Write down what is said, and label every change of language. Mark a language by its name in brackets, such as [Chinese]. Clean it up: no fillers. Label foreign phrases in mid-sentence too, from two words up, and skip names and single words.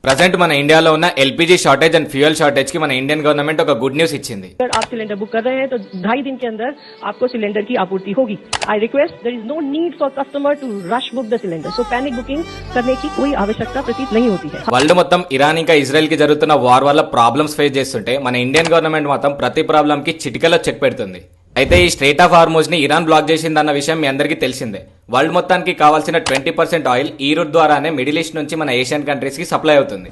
[Telugu] ప్రెజెంట్ మన ఇండియా లో ఉన్న [English] LPG shortage and fuel shortage [Telugu] కి మన [English] Indian government [Telugu] ఒక [English] good news [Telugu] ఇచ్చింది. [Hindi] अगर आप सिलेंडर बुक कर रहे हैं तो 2.5 दिन के अंदर आपको सिलेंडर की आपूर्ति होगी. [English] I request there is no need for customer to rush book the cylinder. [Hindi] सो [English] panic booking [Hindi] करने की कोई आवश्यकता प्रतीत नहीं होती है. [Telugu] వరల్డ్ మొత్తం ఇరాన్ ఇంకా ఇజ్రాయెల్ కి జరుగుతున్న వార్ వల్ల ప్రాబ్లమ్స్ ఫేస్ చేస్తుంటే మన [English] Indian government [Telugu] మాత్రం ప్రతి ప్రాబ్లం కి చిటికలో చెక్ పెడుతుంది. అయితే ఈ స్ట్రెయిట్ ఆఫ్ హార్మోజ్ ని ఇరాన్ బ్లాక్ చేసిందన్న విషయం మీ అందరికీ తెలిసిందే. వరల్డ్ మొత్తానికి కావాల్సిన 20% ఆయిల్ ఈ రూట్ ద్వారానే మిడిల్ ఈస్ట్ నుంచి మన [English] Asian countries [Telugu] కి సప్లై అవుతుంది.